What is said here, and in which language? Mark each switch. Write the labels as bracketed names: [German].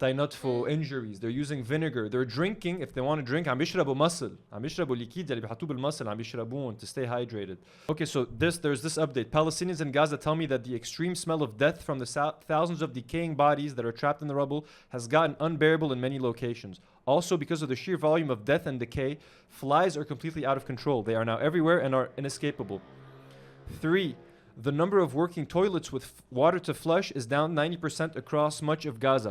[English] For injuries. They're using vinegar. They're drinking, if they want to drink, [Arabic] عم بيشربوا مصل. عم بيشربوا liquid اللي بيحطوه بالمصل عم بيشربوهم [English] to stay hydrated. Okay, so there's this update. Palestinians in Gaza tell me that the extreme smell of death from the thousands of decaying bodies that are trapped in the rubble has gotten unbearable in many locations. Also, because of the sheer volume of death and decay, flies are completely out of control. They are now everywhere and are inescapable. 3, the number of working toilets with water to flush is down 90% across much of Gaza.